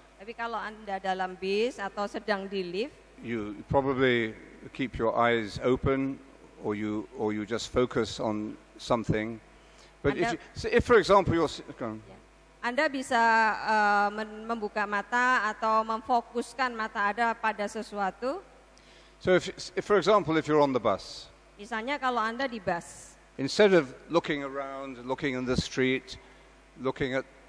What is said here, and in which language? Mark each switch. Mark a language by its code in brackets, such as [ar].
[id] Tapi kalau Anda dalam bis atau sedang di lift, [en] you probably keep your eyes open, or you just focus on something. But if for example, [id] Anda bisa membuka mata atau memfokuskan mata Anda pada sesuatu. [en] so if for example, if you're on the bus, [id] Misalnya kalau Anda di bus, [en] instead of looking around, looking in the street, looking at